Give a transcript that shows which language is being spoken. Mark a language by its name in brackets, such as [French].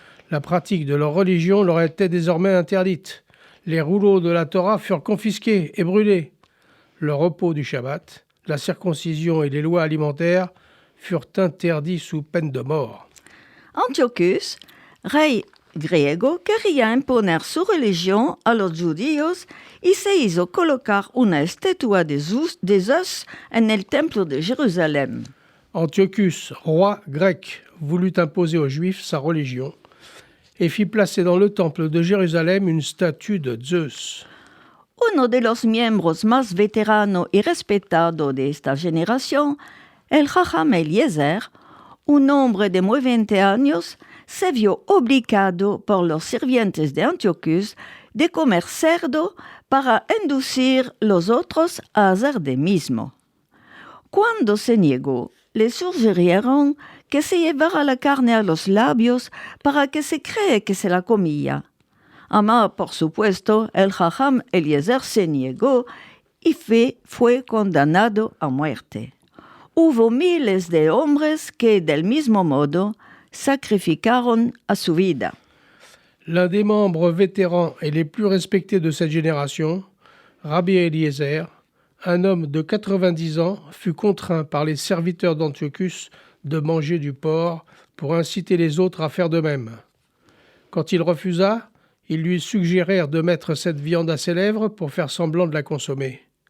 [French] La pratique de leur religion leur était désormais interdite. Les rouleaux de la Torah furent confisqués et brûlés. Le repos du Shabbat, la circoncision et les lois alimentaires furent interdits sous peine de mort. [Ladino] Antiochus, rey griego, quería imponer su religión a los judíos y se hizo colocar una estatua de Zeus en el templo de Jérusalem. [French] Antiochus, roi grec, voulut imposer aux Juifs sa religion et fit placer dans le temple de Jérusalem une statue de Zeus. [Ladino] Uno de los miembros más veteranos y respetados de esta generación, el Jajam Eliezer, un hombre de muy 20 años, se vio obligado por los sirvientes de Antiochus de comer cerdo para inducir los otros a hacer de mismo. Cuando se negó, le sugirieron que se llevara la carne a los labios para que se cree que se la comía. Ama, por supuesto, el Jajam Eliezer se negó y fue condenado a muerte. Hubo miles de hombres que, del mismo modo, sacrificaron a su vida. [French] L'un des membres vétérans et les plus respectés de cette génération, Rabbi Eliezer, un homme de 90 ans, fut contraint par les serviteurs d'Antiochus de manger du porc pour inciter les autres à faire de même. Quand il refusa, ils lui suggérèrent de mettre cette viande à ses lèvres pour faire semblant de la consommer.